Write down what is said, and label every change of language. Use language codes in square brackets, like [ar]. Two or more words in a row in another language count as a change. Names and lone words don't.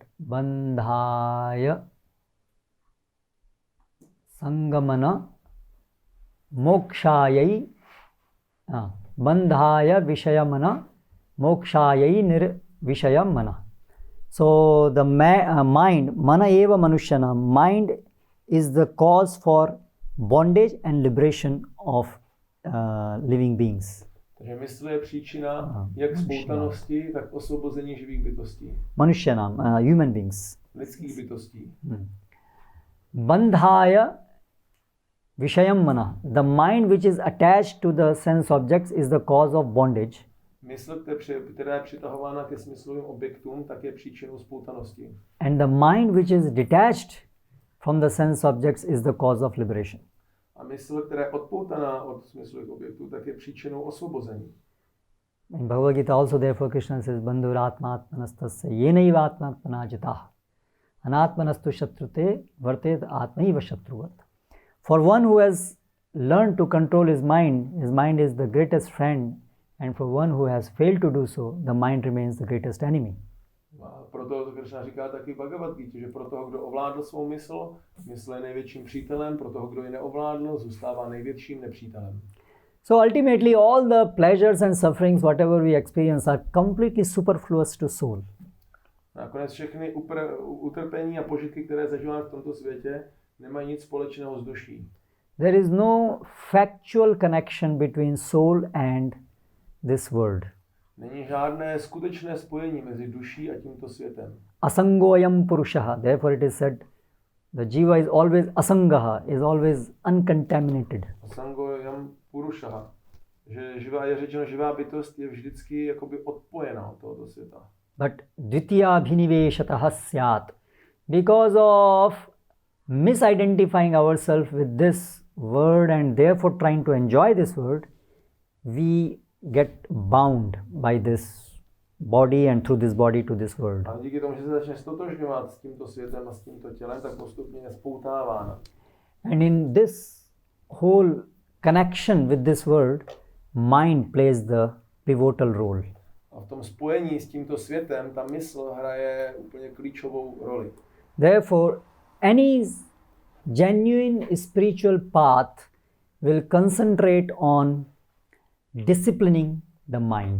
[sa] बन्धाय सङ्गमन मोक्षायै बन्धाय विषयमन मोक्षायै निर्विषयमन. [en] So the mind, [sa] मन एव मनुष्याणाम्, [en] mind is the cause for bondage and liberation of living beings. [cs] Takže mysl je příčina jak spoutanosti, tak osvobození živých bytostí. [sa] Manushyanam, [en] human beings. [cs] Lidských bytostí. [sa] बन्धाय विषयं मन. [en] The mind which is attached to the sense objects is the cause of bondage. [cs] Mysl, která je přitahována ke smyslovým objektům, tak je příčinou spoutanosti. [en] And the mind which is detached from the sense objects is the cause of liberation. [cs] A mysl, která je odpoutaná od smyslových objektů, tak je příčinou osvobození. [en] In Bhagavad Gita also therefore Krishna says [sa] बन्धुरात्मात्मनस्तस्य येनैवात्मात्मना जितः अनात्मनस्तु शत्रुते वर्तेत आत्मैव शत्रुवत्. [en] For one who has learned to control his mind is the greatest friend, and for one who has failed to do so, the mind remains the greatest enemy. [cs] A proto Krishna říká taky v Bhagavad Gita, že pro toho, kdo ovládl svou mysl je největším přítelem, pro toho, kdo ji neovládl, zůstává největším nepřítelem. [en] So ultimately all the pleasures and sufferings whatever we experience are completely superfluous to soul. [cs] Nakonec všechny utrpení a požitky, které zažíváme v tomto světě, nemají nic společného s duší. [en] There is no factual connection between soul and this world. [cs] Není žádné skutečné spojení mezi duší a tímto světem. [sa] असङ्गोऽयं पुरुषः. [en] Therefore it is said, the jiva is always asangaha, is always uncontaminated. [sa] असङ्गोऽयं पुरुषः. [cs] Že je řečeno, živá bytost je vždycky jakoby odpojená od tohoto světa. [sa] But द्वितीय भिनिवेशतः स्यात्. [en] Because of misidentifying ourselves with this world and therefore trying to enjoy this world, we get bound by this body and through this body to this world. [cs] A díky tomu, že se začne stotožňovat s tímto světem a s tímto tělem, tak postupně je spoutávána. [en] And in this whole connection with this world, mind plays the pivotal role. [cs] A v tom spojení s tímto světem ta mysl hraje úplně klíčovou roli. [en] Therefore, any genuine spiritual path will concentrate on disciplining the mind.